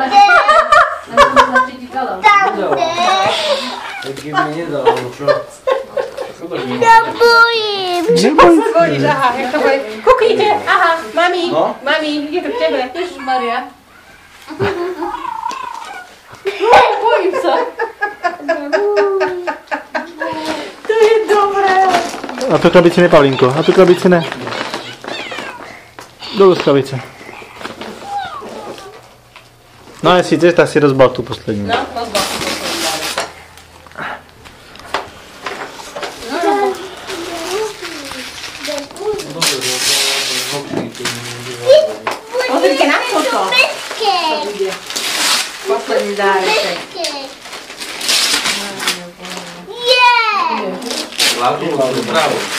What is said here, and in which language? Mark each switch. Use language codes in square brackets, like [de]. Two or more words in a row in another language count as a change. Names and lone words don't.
[sk] Nedal. Tak keby nedal, no čo? Nebojím. Zvoníš, aha, [cs] jak to bude. [sk] Kuknite, aha, mami, No? mami, ide to k tebe. Ježišmaria. Bojím sa. To je dobré. [cs] A tu krabici ne, Pavlínko. A tu krabici ne. Dolů z krabice. No a jestli chceš, tak si rozbal tu poslední. No, rozbal si to [sk] Pozrite na toto. [cs] Posledný dáreček. [sk] Hlavnú dopravu.